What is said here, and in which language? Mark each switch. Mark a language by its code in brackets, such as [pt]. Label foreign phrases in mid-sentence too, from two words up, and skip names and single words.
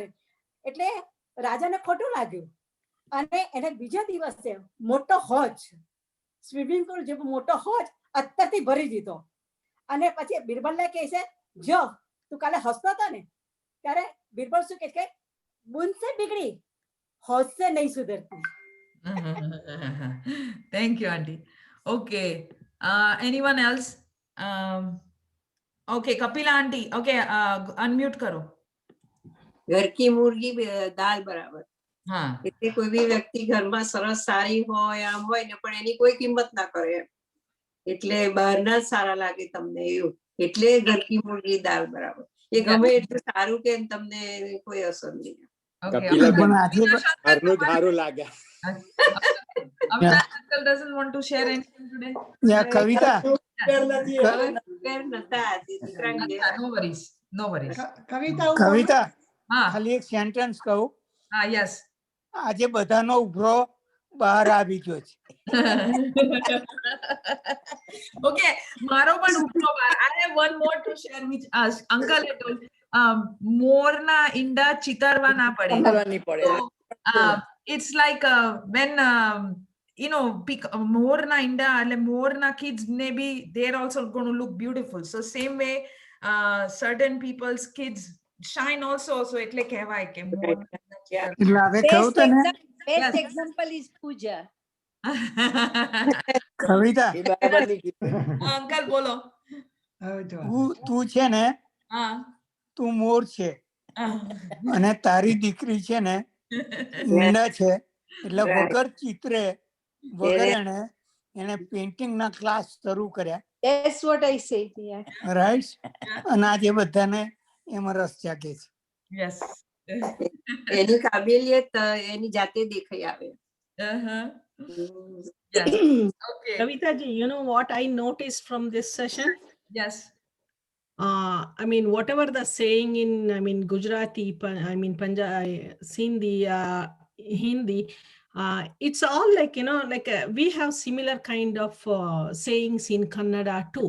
[gu] એટલે રાજાને ખોટું લાગ્યું અને એને બીજા દિવસે મોટો હોજ, સ્વિમિંગ પુલ જેવો મોટો હોજ અત્તરથી ભરી દીધો. અને પછી બિરબલને કહે છે, જો તું કાલે હસતો હતો ને, ત્યારે બિરબલ શું કહે છે, [hi] बूंद से बिगड़ी, हौज से नहीं सुधरती. [en] Thank you, Auntie. Okay. Anyone else? Okay, Kapila Auntie. [hi] ओके, अनम्यूट करो. घर की मुर्गी दाल बराबर. हाँ. [gu] એટલે કોઈ બી વ્યક્તિ ઘરમાં સરસ સારી હોય આમ હોય ને પણ એની કોઈ કિંમત ના કરે એટલે બહારના જ સારા લાગે તમને એવું એટલે [hi] घर की मुर्गी दाल बराबर. [gu] એ ગમે એટલું સારું કે તમને કોઈ અસર નહીં. કપિલાબેન ઘરનું જ સારું લાગે. [en] Avtar uncle doesn't want to share anything today. Yeah, Kavita. No worries. No worries. [gu] કવિતા ખાલી એક સેન્ટેન્સ કહું. હા, યસ. આજે બધાનો ઉભરો બહાર આવી ગયો છે. Okay, મારો પણ ઉભરો બહાર. [en] I have one more to share which uncle had told. [gu] મોરના ઈંડા ચિતરવા ના પડે. [en] So, it's like when you know, [gu] મોરના ઈંડા એટલે મોરના [en] kids maybe they're also going to look beautiful. So same way certain people's kids shine also. [gu] So એટલે કહેવાય કે એટલે હવે કહું તને [en] Best example is Pooja. [gu] કવિતા અંકલ બોલો. તું છે ને તું મોર છે અને તારી દીકરી છે ને ઈંડા છે એટલે વગર ચિત્રે વગર એને પેઇન્ટિંગ ના ક્લાસ શરૂ કર્યા. [en] That's what I say. Yeah. [gu] રાઈટ. અને આજે બધાને એમાં રસ જાગે છે. [en] Yes. [gu] એની કાબિલિયત એની જાતે દેખાઈ આવે. [en] Yes. Okay. Kavita ji, you know what I noticed from this session? Yes. I mean, whatever the saying in, I mean, Gujarati, I mean, Punjabi, Sindhi, Hindi, it's all like, you know, like we have similar kind of sayings in Kannada too.